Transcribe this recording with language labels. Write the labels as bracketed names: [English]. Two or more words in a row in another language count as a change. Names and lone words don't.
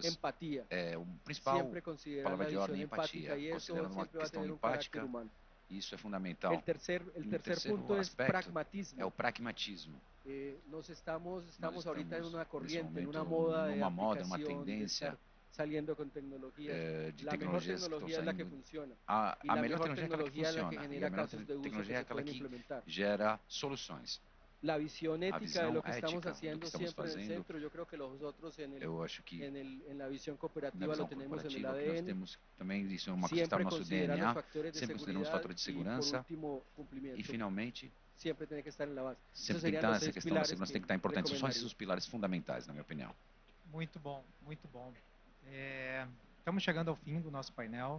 [Portuguese] Empatia. O principal palavra de ordem é empatia. Considerando uma questão empática, isso é fundamental. O terceiro ponto é pragmatismo. É o pragmatismo. Nós estamos ahorita em uma corrente, em uma moda, uma tendência [Spanish] saliendo con tecnologías. De la mejor tecnología es la que funciona. [Portuguese] A melhor tecnologia é aquela que funciona. E a tecnologia é aquela que gera soluções. [Spanish] La visión ética de lo que estamos haciendo siempre en el centro, yo creo que nosotros en la visión cooperativa lo tenemos en el ADN. [Portuguese] Também isso é uma coisa que está no nosso DNA. Sempre consideramos os fatores de segurança. E finalmente, sempre tem que estar na base. Sempre tem que estar essa questão da segurança tem que estar importante. São esses os pilares fundamentais, na minha opinião. Muito bom, muito bom. Estamos chegando ao fim do nosso painel.